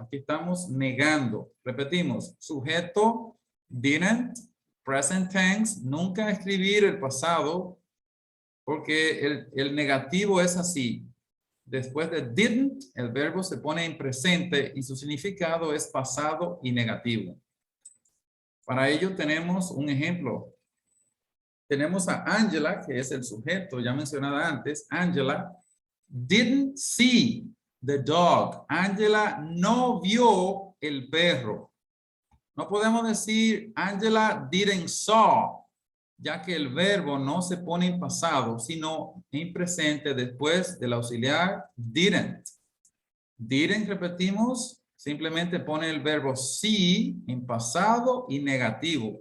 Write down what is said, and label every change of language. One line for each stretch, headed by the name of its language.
Spanish: Aquí estamos negando. Repetimos, sujeto, didn't, present tense, nunca escribir el pasado, porque el negativo es así. Después de didn't, el verbo se pone en presente y su significado es pasado y negativo. Para ello tenemos un ejemplo. Tenemos a Angela, que es el sujeto ya mencionada antes.
English: Angela didn't see the dog.
Spanish: Angela no vio el perro. No podemos decir
English: Angela didn't saw,
Spanish: ya que el verbo no se pone en pasado, sino en presente después del auxiliar didn't. Didn't, repetimos, simplemente pone el verbo see en pasado y negativo.